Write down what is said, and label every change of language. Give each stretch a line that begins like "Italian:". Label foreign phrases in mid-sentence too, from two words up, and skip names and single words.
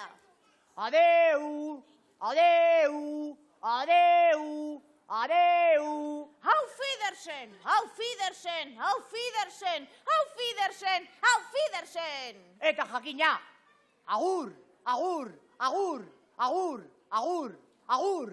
Catalan: Adeu! Adeu! Adeu! Adeu!
German: Auf Wiedersehen, auf Wiedersehen, auf Wiedersehen, auf Wiedersehen, auf Wiedersehen.
Basque: Eta jakina, agur, agur, agur, agur, agur, agur.